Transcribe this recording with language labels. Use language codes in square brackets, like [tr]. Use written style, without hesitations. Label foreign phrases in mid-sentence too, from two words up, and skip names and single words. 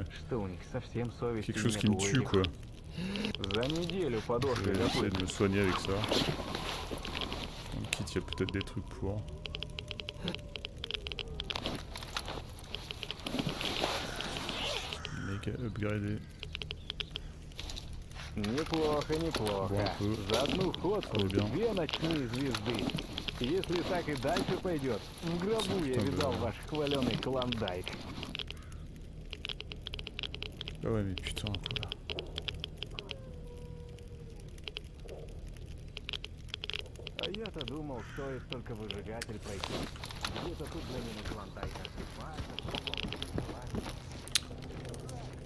[fr] quelque chose qui me tue, quoi. Je vais essayer de me soigner avec ça. Dans le kit, il y a peut-être des trucs pour... Méga upgradé. [ru] Неплохо, неплохо. [fr] Bon, un peu. [ru] За одну ходку [fr] bien. [ru] 2 ночные звезды. Если так и дальше пойдет, в гробу я видал ваш хваленый клондайк. [fr] Ah ouais, mais putain, quoi. [ru] А я-то думал, стоит только выжигатель пройти. Где-то тут для меня клондайк артефакт.